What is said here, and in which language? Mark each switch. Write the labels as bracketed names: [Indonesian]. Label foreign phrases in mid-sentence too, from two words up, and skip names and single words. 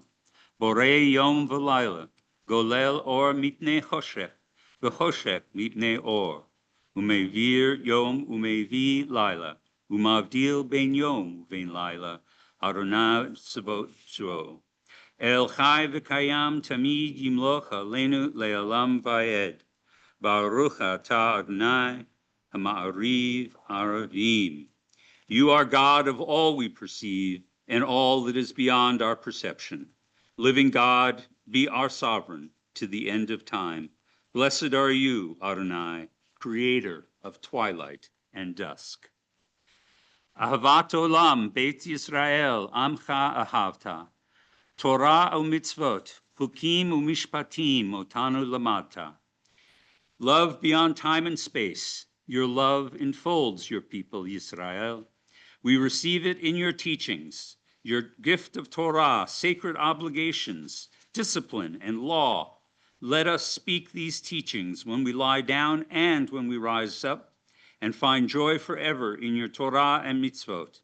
[Hebrew] בורא יום ולילה, גולל אור מפני חושך, וחושך מפני אור, ומעביר יום ומביא לילה, ומבדיל בין יום בין לילה, אדני צבאות שמו. אל חי וקיים תמיד ימלוך עלינו לעולם ועד. ברוך אתה אדני המעריב ערבים. [English] You are God of all we perceive and all that is beyond our perception. Living God, be our sovereign to the end of time. Blessed are you, Adonai, creator of twilight and dusk. [Hebrew] אהבת עולם, בית ישראל, עמך אהבת. תורה ומצוות, חוקים ומשפטים, אותנו למדת. [English] Love beyond time and space. Your love enfolds your people, Yisrael. We receive it in your teachings, your gift of Torah, sacred obligations, discipline, and law. Let us speak these teachings when we lie down and when we rise up, and find joy forever in your Torah and mitzvot.